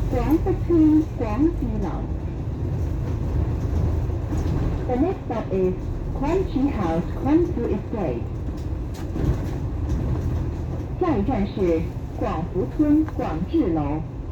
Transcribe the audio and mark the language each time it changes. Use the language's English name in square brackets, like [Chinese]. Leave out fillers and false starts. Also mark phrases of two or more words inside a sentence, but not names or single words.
[English] 广福村广济楼。The next stop is Quanchi House, Quanfu Estate. [Chinese] 下一站是廣福村廣智樓。